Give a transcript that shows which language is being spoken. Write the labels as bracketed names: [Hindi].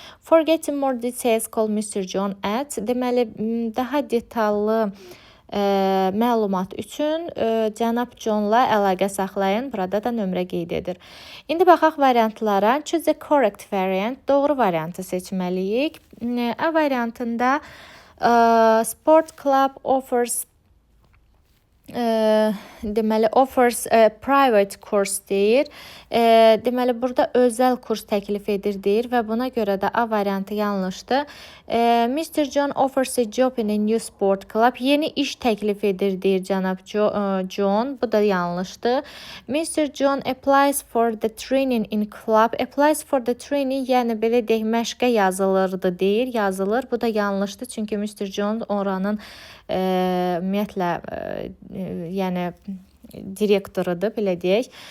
[English] For getting more details, call Mr. John at. [Azerbaijani] Deməli, daha detallı məlumat üçün cənab Johnla əlaqə saxlayın. Burada da nömrə qeyd edir. İndi baxaq variantlara. [English] Choose the correct variant. [Azerbaijani] Doğru variantı seçməliyik. [English] A variantında sport club offers deməli offers private course deyir. [Azerbaijani] Deməli burada özəl kurs təklif edir deyir və buna görə də A variantı yanlışdır. [English] Mr. John offers a job in a new sport club. [Azerbaijani] Yeni iş təklif edir deyir cənab John. Bu da yanlışdır. Mr. [English] John applies for the training in club. Applies for the training, [Azerbaijani] yəni belə deyək, məşqə yazılırdı deyir. Yazılır. Bu da yanlışdır. Çünki Mr. John oranın ümumiyyətlə yəni direktorudur, belə deyək.